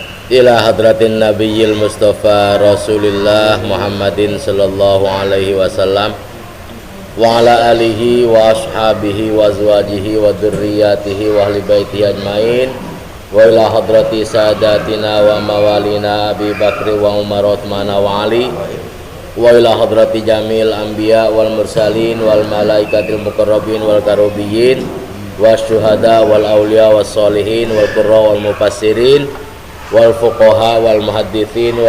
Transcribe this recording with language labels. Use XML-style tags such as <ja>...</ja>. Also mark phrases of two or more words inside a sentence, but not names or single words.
<ar>إلى حضرة النبي المصطفى رسول الله محمد صلى الله عليه وسلم وعلى آله وأصحابه وأزواجه وذرياته وأهل بيته أجمعين وإلى حضرة سادتنا ومولانا أبي بكر وعمر عثمان وعلي وإلى حضرة جميع الأنبياء والمرسلين والملائكة المقربين وال الكروبيين والشهداء والأولياء والصالحين والقراء والمفسرين والفقهاء والمحدثين و</ar>